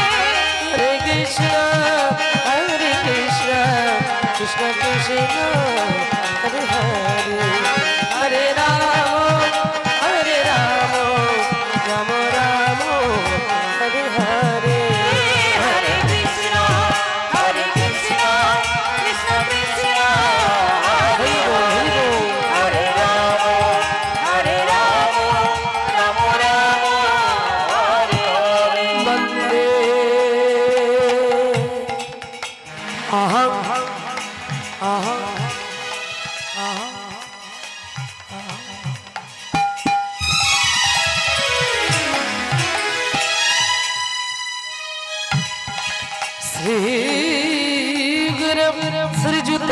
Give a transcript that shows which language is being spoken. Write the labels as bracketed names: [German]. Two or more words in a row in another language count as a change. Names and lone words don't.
[Sanskrit] হরে কৃষ্ণ কৃষ্ণ কৃষ্ণ হরে হরে হরে রাম রাম রাম হরে হরে হরে কৃষ্ণ কৃষ্ণ কৃষ্ণ [Bangla] হরি বল হরি বল [Sanskrit] হরে রাম রাম রাম হরে হরে বন্দে अहं अहं श्रीयुत